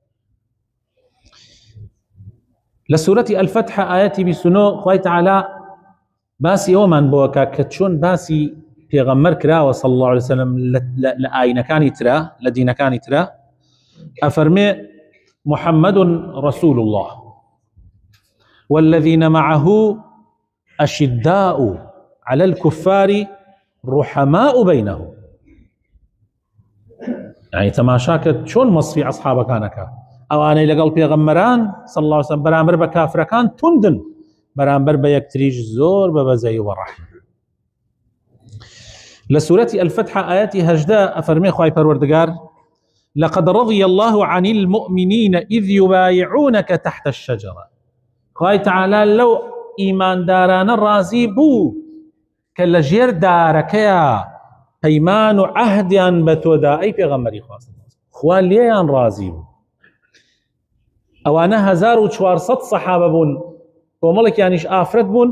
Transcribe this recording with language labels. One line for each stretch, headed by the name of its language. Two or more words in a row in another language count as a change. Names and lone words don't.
Central Kurdish: لە سورەتی ئەلفتح ئاەتی 29 خوای تەعالا باسی ئەومان بۆکە کە چۆن باسی پێغەمبەر کراوە
Arabic: صلی الله عليه وسلم
Central Kurdish: لە ئاینەکانی ترا، لە دینەکانی ترا. ئەفەرمێ:
Arabic: محمد رسول الله والذين معه أشداء على الكفار رحماء بينهم.
Central Kurdish: يعني تماشاکە چۆن مەسفی ئەسحابەکانەکە، ئەوانەی لەگەڵ پێغەمبەران
Arabic: صلی الله عليه وسلم
Central Kurdish: بەرامبەر بە کافرەکان توندن، بەرامبەر بە یەکتریش زۆر بە بەزەی و ڕەحم. لە سورەتی ئەلفتح ئاەتی 18 ئەفەرمێ خوای پەروەردگار:
Arabic: لقد رضي الله عن المؤمنين إذ يبايعونك تحت الشجرة.
Central Kurdish: خوای تەعالا لەو ئیماندارانە ڕازی بوو کە لە ژێر دارەکەیە پەیمان و عەهدیان بە تۆدا ئەی پێغەمبەری خوا، خوا لێیان ڕازی بوو. ئەوانە 1400 سەحابە بوون، کۆمەڵێکیانیش ئافرەت بوون.